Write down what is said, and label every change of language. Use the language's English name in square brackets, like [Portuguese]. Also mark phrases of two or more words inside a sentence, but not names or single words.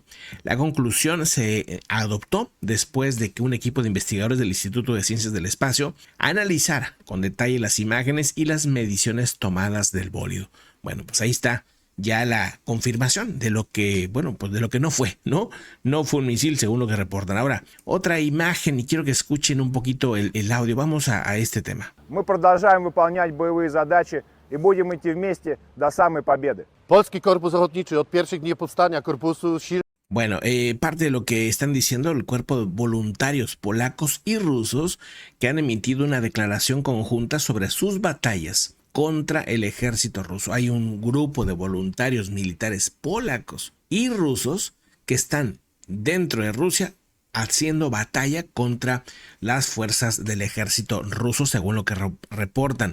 [Spanish] La conclusión se adoptó después de que un equipo de investigadores del Instituto de Ciencias del Espacio analizara con detalle las imágenes y las mediciones tomadas del bólido. Bueno, pues ahí está ya la confirmación de lo que, bueno, pues de lo que no fue, ¿no? No fue un misil según lo que reportan. Ahora, otra imagen y quiero que escuchen un poquito el audio. Vamos a este tema. [Russian] Мы продолжаем выполнять боевые задачи и будем идти вместе до самой победы. [Polish] Polski Korpus Ochotniczy od pierwszych dni powstania Korpusu Sił. [Spanish] Bueno, parte de lo que están diciendo el cuerpo de voluntarios polacos y rusos que han emitido una declaración conjunta sobre sus batallas contra el ejército ruso. Hay un grupo de voluntarios militares polacos y rusos que están dentro de Rusia haciendo batalla contra las fuerzas del ejército ruso, según lo que reportan.